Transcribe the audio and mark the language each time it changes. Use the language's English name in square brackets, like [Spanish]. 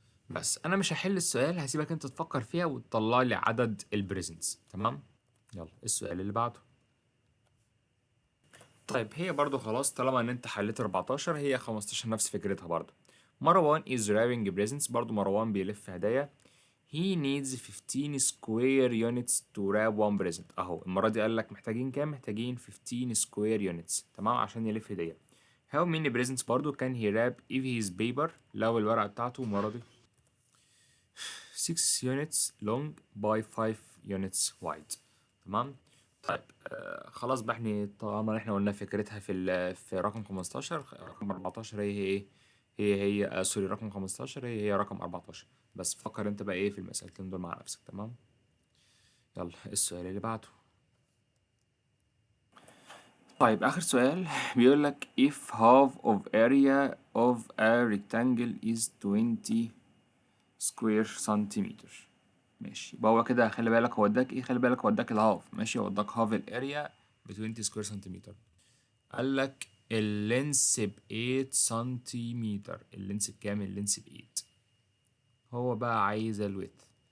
[Arabic] بس انا مش هحل السؤال، هسيبك انت تفكر فيها وتطلع لي عدد البريزنتس. تمام. يلا السؤال اللي بعده. طيب هي برضو خلاص طالما ان انت حليت 14 هي 15 نفس فكرتها برضو. مروان [English] is wrapping presents، [Arabic] برضو مروان بيلف هدايا. [English] He needs 15 square units to wrap one present. [Arabic] اهو المرة دي قال لك محتاجين كام؟ محتاجين 15 square units تمام عشان يلف هدية. [English] How many presents [Arabic] برضو [English] can he wrap if his paper، [Arabic] لو الورقة بتاعته المرة دي [English] 6 units long by 5 units wide. [Arabic] تمام. طيب خلاص بقى احنا طالما احنا قلنا فكرتها في رقم 15، رقم 14 هي ايه، سوري رقم 15 هي رقم 14. بس فكر انت بقى ايه في المسألتين دول مع نفسك. تمام. يلا السؤال اللي بعده. طيب آخر سؤال بيقول لك [English] if half of area of a rectangle is 20 square centimeter. [Arabic] ماشي يبقى هو كده خلي بالك هو اداك ايه، خلي بالك هو اداك الهاف. ماشي هو اداك هاف الاريا ب 20 سكوير سنتيمتر. قال لك اللينس ب 8 سنتيمتر. اللينس بكام؟ اللينس ب 8. هو بقى عايز الويت.